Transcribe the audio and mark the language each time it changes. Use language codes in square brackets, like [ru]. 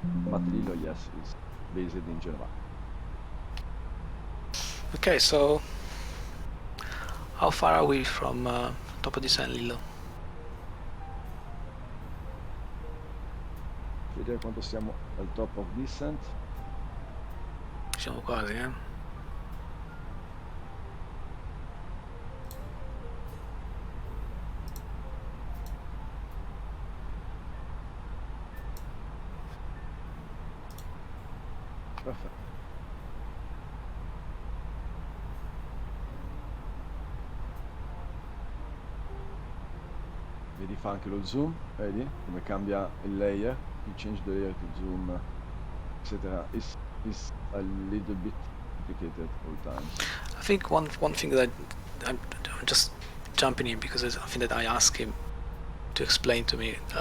[en] But Lilo, yes, is based in Genova. Okay, so how far are we from top of the San Lillo? [it] Vedere quanto siamo al top of descent. Siamo quasi, eh? Perfetto. Vedi, fa anche lo zoom, vedi come cambia il layer, [en] you change the layer to zoom, etc. It's a little bit complicated all times. I think one thing that I'm just jumping in because it's something that I asked him to explain to me.